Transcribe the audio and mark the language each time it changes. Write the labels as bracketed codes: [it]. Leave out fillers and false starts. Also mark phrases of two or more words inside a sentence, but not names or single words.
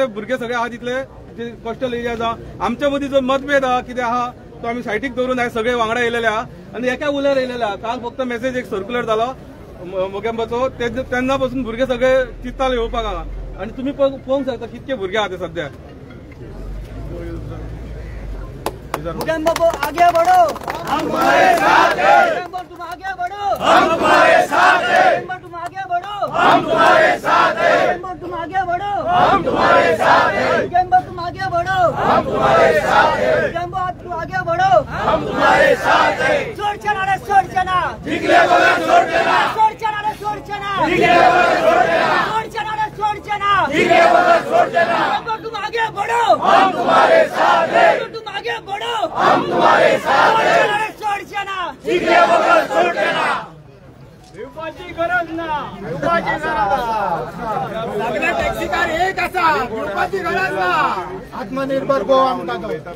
[kok] भुरगे सगळे आहा तितले जे कोस्टल एरियाज आहा आमच्या मदीं जो मतभेद आहा कितें आहा तो आमी सायटीक दवरून आयज सगळे वांगडा येयलेले आहा आनी एका उल्यार येयलेले आहा. काल फक्त मेसेज एक सर्क्युलर जालो मोगांबाचो तेन्ना पासून भुरगे सगळे चिंत्ताले येवपाक हांगा. आनी तुमी पळोवंक शकता कितके भुरगे आहा ते सध्या. [hi] मोगांबो आगे बढ़ो हम तुम्हारे साथ हैं. मोगांबो तुम आगे बढ़ो हम तुम्हारे साथ हैं. मोगांबो तुम आगे बढ़ो हम तुम्हारे साथ हैं. मोगांबो तुम आगे बढ़ो हम तुम्हारे साथ हैं. मोगांबो तुम आगे बढ़ो हम तुम्हारे साथ हैं. मोगांबो तुम आगे बढ़ो हम तुम्हारे साथ हैं. [kok] सोडचना रे सोडचना जिगले बोला सोडचना. सोडचना रे सोडचना जिगले बोला सोडचना. सोडचना रे सोडचना जिगले बोला सोडचना. [hi] मोगांबो तुम आगे बढ़ो हम तुम्हारे साथ हैं. तुम आगे बढ़ो हम तुम्हारे साथ हैं. [kok] सोडचना जिगले बोला सोडचना. भिवपाची गरज ना. भिवपाची गरज सगळे टॅक्सीकार एक आसा. भिवपाची गरज ना. आत्मनिर्भर गोवा म्हणटा तो.